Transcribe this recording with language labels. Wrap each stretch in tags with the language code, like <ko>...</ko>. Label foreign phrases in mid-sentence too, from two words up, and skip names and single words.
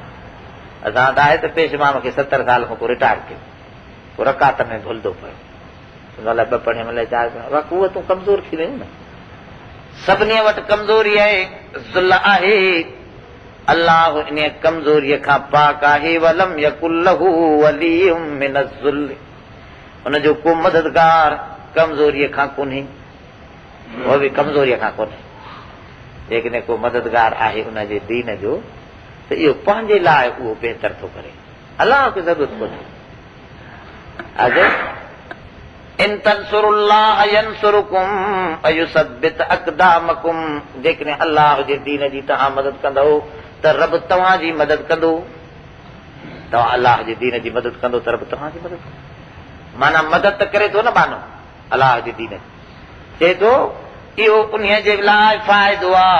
<sd>असां त आहे त पेशवा मूंखे 70 साल खां पोइ रिटायर कयो, पोइ रकात में भुलंदो पियो, अलाए 2 पढ़े अलाए 4 पढ़े, कुवतूं कमज़ोर थी वियूं न। सभिनी वटि कमज़ोरी आहे, ज़ुल आहे। अलाह इन कमज़ोरीअ खां पाक आहे।</sd> <ar>ولم يكن له ولي من الذل,</ar> <sd>हुनजो को मददगार कमज़ोरीअ खां कोन्हे, उहो बि कमज़ोरीअ खां कोन्हे। लेकिन को मददगार आहे हुनजे दीन जो त इहो पंहिंजे लाइ उहो बहितर थो करे, अलाह खे ज़रूरत कोन्हे।</sd> <ar>إن تنصروا الله ينصركم ويثبت أقدامكم,</ar> <sd>जेकॾहिं अलाह जे दीन जी तव्हां मदद कंदो त रब तव्हांजी मदद कंदो। तव्हां अलाह जे दीन जी मदद कंदो त रब तव्हांजी मदद कंदो, माना मदद त करे थो न मानो अलाह जे दीन जी। चए थो इहो उन जे लाइ फ़ाइदो आहे।</sd>